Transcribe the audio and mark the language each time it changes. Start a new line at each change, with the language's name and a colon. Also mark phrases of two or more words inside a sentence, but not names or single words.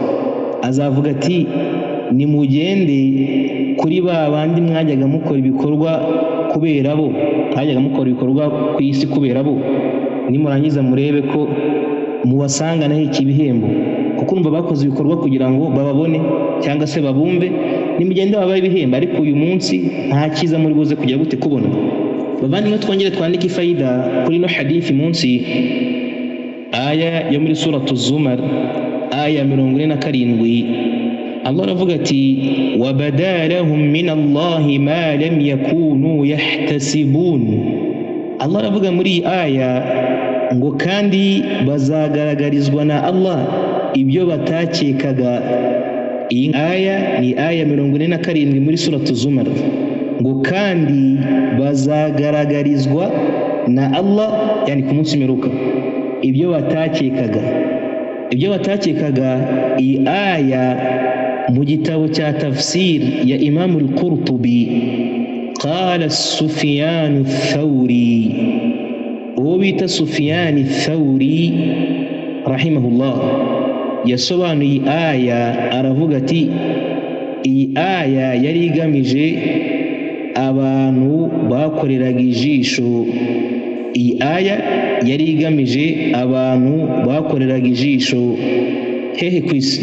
Kinyarwanda: Azavuga ati nimugende kuri ba bandi mwajyaga mukora ibikorwa kubera bo, mwajyaga mukora ibikorwa ku isi kubera bo, nimurangiza murebe ko mubasanganaho iki bihembo, kuko urumva bakoze ibikorwa kugira ngo bababone cyangwa se babumve, nimugende babaye ibihembo. Ariko uyu munsi nta cyiza muri buze kujya gute kubona. Bavandimwe, twongere twandike ifayida kuri ino hadithi munsi. aya yo muri suratu Zumar aya 47 Allah aravuga ati
Arabic: وبدا لهم من الله ما لم يكونوا يحتسبون.
Kinyarwanda: Allah aravuga muri aya ngo kandi bazagaragarizwa na Allah ibyo batakekaga. Iyi aya ni aya 47 muri suratu Zumar, ngo kandi bazagaragarizwa na Allah, yani ku munsi w'imperuka, ibyo batakekaga. Iyi aya mu gitabo cya tafsir ya Imam al-Qurtubi,
Arabic: قال سفيان الثوري,
Kinyarwanda: uwo bita Sufyan ath-Thawri rahimahullah yasobanuye aya aravuga ati iyi aya yari igamije abantu bakoreraga ijisho. Iyi aya yari igamije abantu bakoreraga ijisho hehe ku isi.